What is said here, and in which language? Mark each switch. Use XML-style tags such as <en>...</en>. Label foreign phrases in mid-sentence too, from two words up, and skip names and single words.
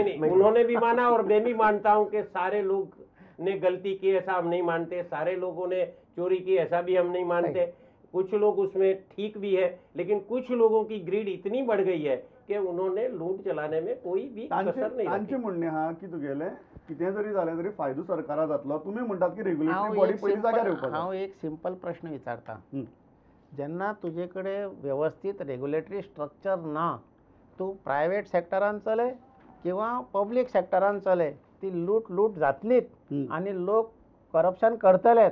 <hi>नहीं, उन्होंने भी माना और मैं भी मानता हूं कि सारे लोग ने गलती की ऐसा हम नहीं मानते, सारे लोगों ने चोरी की ऐसा भी हम नहीं मानते। कुछ लोग उसमें ठीक भी है लेकिन कुछ लोगों की ग्रीड इतनी बढ़ गई है कि उन्होंने लूट चलाने में कोई भी कसर नाही</hi> <kok>तांचे म्हणणे हा की तुगेले कितें जरी जालें तरी फायदो सरकारा जातलो। तुम्ही म्हणतात की</kok> <en>regulatory body</en> <kok>पहिली जाग्यार येवपाक जाय। हांव एक सिंपल प्रश्न विचारता, जेन्ना तुजेकडे व्यवस्थित</kok> <en>regulatory structure</en> <kok>ना, तू प्रायव्हेट सेक्टरान चलय किंवा पब्लीक सेक्टरान चलय, ती लूट जातलीच आणि लोक करप्शन करतलेच।</kok>